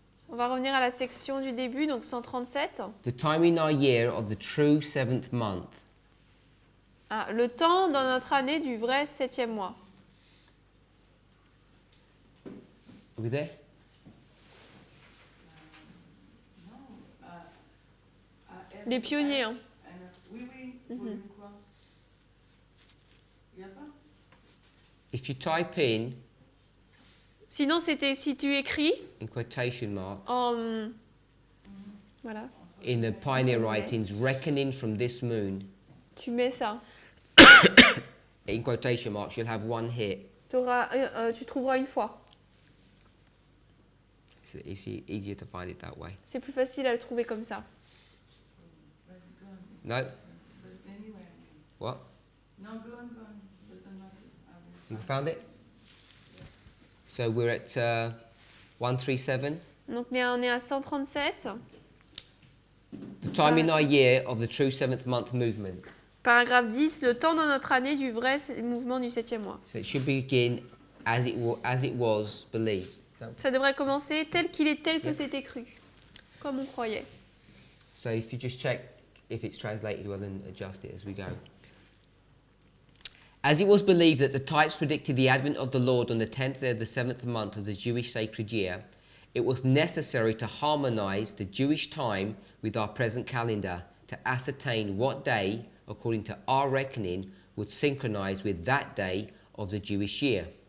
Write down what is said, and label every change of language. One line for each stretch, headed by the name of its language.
French: On va revenir à la section du début, donc 137.
English: The time in our year of the true seventh month.
French: Ah, le temps dans notre année du vrai 7e mois.
English: Are we there?
French: Les pionniers, hein. Oui, volume quoi? Il n'y a pas?
English: If you type in
French: Sinon, c'était si tu écris
English: in quotation marks
French: en... Voilà.
English: in the pioneer writings, reckoning from this moon,
French: Tu mets ça.
English: in quotation marks, you'll have one hit.
French: Tu trouveras une fois.
English: It's easier to find it that way.
French: C'est plus facile à le trouver comme ça.
English: No? But anyway. What? No, go on. Doesn't matter. You found it? So we're at 137.
French: Donc on est à 137.
English: The time in our year of the true seventh month movement.
French: Paragraphe 10. Le temps dans notre année du vrai mouvement du 7e mois.
English: So it should begin as it was believed.
French: Ça devrait commencer tel qu'il est, tel que c'était cru. Comme on croyait.
English: So if you just check if it's translated well and adjust it as we go. As it was believed that the types predicted the advent of the Lord on the 10th day of the 7th month of the Jewish sacred year, it was necessary to harmonize the Jewish time with our present calendar to ascertain what day, according to our reckoning, would synchronize with that day of the Jewish year.